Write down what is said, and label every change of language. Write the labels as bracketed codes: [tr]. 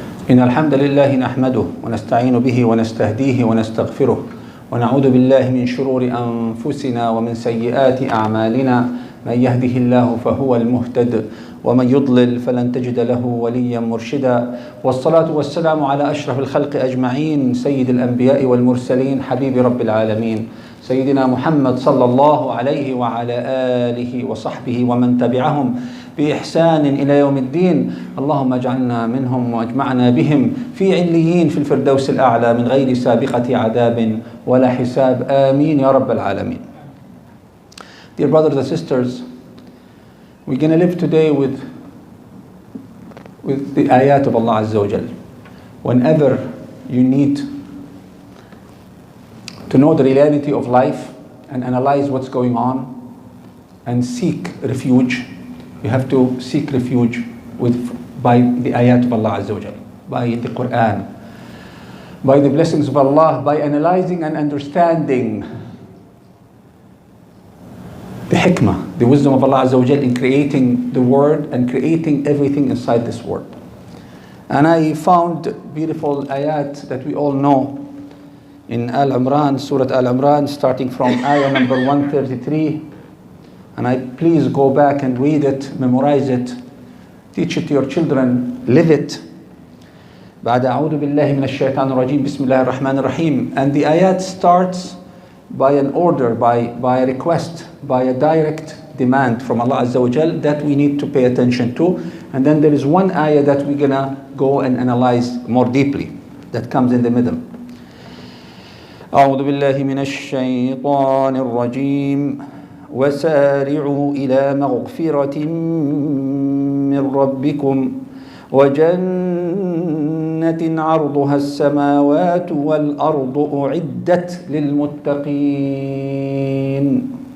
[ar] إن الحمد لله نحمده ونستعين به ونستهديه ونستغفره ونعوذ بالله من شرور أنفسنا ومن سيئات أعمالنا من يهده الله فهو المهتد ومن يضلل فلن تجد له وليا مرشدا والصلاة والسلام على أشرف الخلق أجمعين سيد الأنبياء والمرسلين حبيب رب العالمين سيدنا محمد صلى الله عليه وعلى آله وصحبه ومن تبعهم بإحسان إلى يوم الدين. اللهم اجعلنا منهم واجمعنا بهم في عليين في الفردوس الأعلى من غير سابقة عذاب ولا حساب. آمين يا رب العالمين. [en] Dear brothers and sisters, we're going to live today with the ayat of Allah Azza wa Jal. Whenever you need to know the reality of life and analyze what's going on and seek refuge, you have to seek refuge by the ayat of Allah Azza wa Jal, by the Quran, by the blessings of Allah, by analyzing and understanding the hikmah, the wisdom of Allah Azza wa Jal in creating the world and creating everything inside this world. And I found beautiful ayat that we all know in Al-Imran, Surah Al-Imran, starting from ayah number 133. And I please go back and read it, memorize it, teach it to your children, live it. [ar] بعد أعوذ بالله من الشيطان الرجيم بسم الله الرحمن الرحيم. [en] And the ayat starts by an order, by a request, by a direct demand from Allah Azza wa Jal that we need to pay attention to. And then there is one ayah that we're gonna go and analyze more deeply that comes in the middle. [ar] أعوذ بالله من الشيطان الرجيم وسارعوا إلى مغفرة من ربكم وجنة عرضها السماوات والأرض أعدت للمتقين